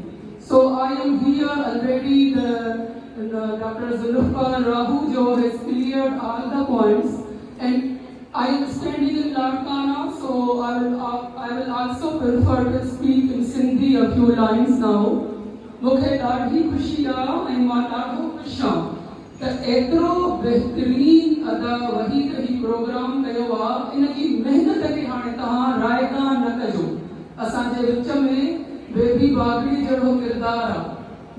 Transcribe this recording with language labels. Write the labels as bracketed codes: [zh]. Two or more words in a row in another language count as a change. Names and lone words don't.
[en] So I am here already, Dr. Zulfikar Rahu Jo has cleared all the points, and I am standing in Larkana, so I will also prefer to speak in Sindhi a few lines now. [sd] मूंखे ॾाढी ख़ुशी आहे ऐं मां ॾाढो ख़ुशि आहियां त एतिरो बहितरीन अदा वहीद ही प्रोग्राम कयो आहे। इन जी महिनत खे हाणे तव्हां रायगा न कजो। असांजे विच में बेबी बागड़ी जहिड़ो किरदारु आहे।